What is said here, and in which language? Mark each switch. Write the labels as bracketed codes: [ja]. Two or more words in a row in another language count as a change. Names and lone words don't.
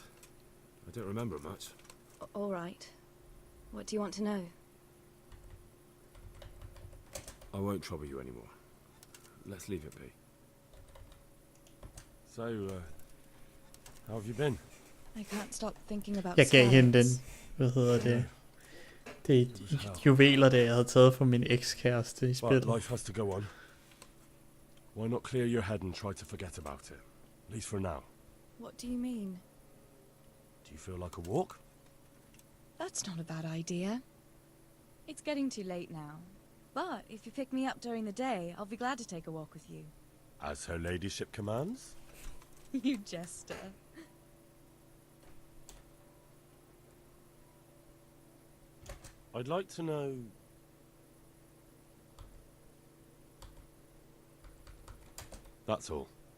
[en] I don't remember much. All right. What do you want to know? I won't trouble you anymore. Let's leave it be. So, how have you been? I can't stop thinking about [da] Jeg gav hende den, [en] scallops. [da] Det er juveler, det jeg havde taget fra min ekskæreste i spillet. [en] But life has to go on. Why not clear your head and try to forget about it? At least for now. What do you mean? Do you feel like a walk? That's not a bad idea. It's getting too late now. But if you pick me up during the day, I'll be glad to take a walk with you. As her ladyship commands? You jester. I'd like to know... That's all.